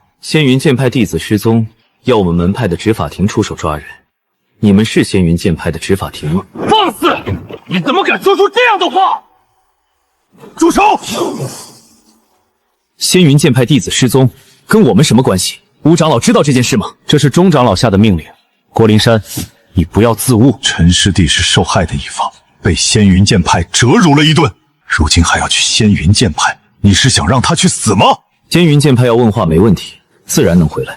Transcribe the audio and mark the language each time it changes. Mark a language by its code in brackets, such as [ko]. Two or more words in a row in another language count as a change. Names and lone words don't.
[zh] 仙云剑派弟子失踪，要我们门派的执法庭出手抓人。你们是仙云剑派的执法庭吗？放肆！你怎么敢说出这样的话？住手！仙云剑派弟子失踪，跟我们什麼關係？吳長老知道這件事嗎？這是鍾長老下的命令。郭靈山，你不要自誤。陳師弟是受害的一方，被仙雲劍派折辱了一頓，如今還要去仙雲劍派，你是想讓他去死嗎？仙雲劍派要問話沒問題，自然能回來。